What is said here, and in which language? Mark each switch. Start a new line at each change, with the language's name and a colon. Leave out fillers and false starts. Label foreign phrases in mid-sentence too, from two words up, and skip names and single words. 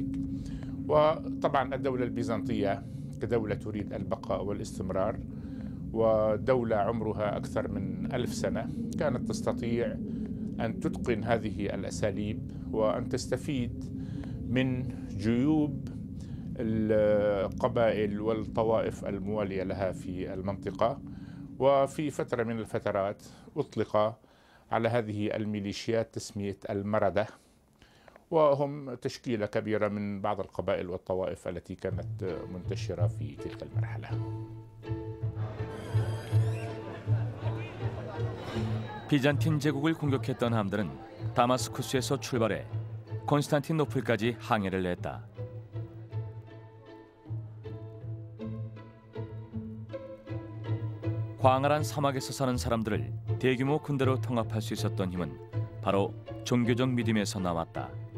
Arabic: وطبعا الدولة البيزنطية كدولة تريد البقاء والاستمرار ودولة عمرها أكثر من 1000 سنة كانت تستطيع أن تتقن هذه الأساليب وأن تستفيد من جيوب القبائل والطوائف الموالية لها في المنطقة. وفي فترة من الفترات أطلق على هذه الميليشيات تسمية المردة وهم تشكيلة كبيرة من بعض القبائل والطوائف التي كانت منتشرة في تلك المرحلة.
Korean: 비잔틴 제국을 공격했던 함들은 다마스쿠스에서 출발해 콘스탄티노플까지 항해를 했다. 광활한 사막에서 사는 사람들을 대규모 군대로 통합할 수 있었던 힘은 바로 종교적 믿음에서 나왔다.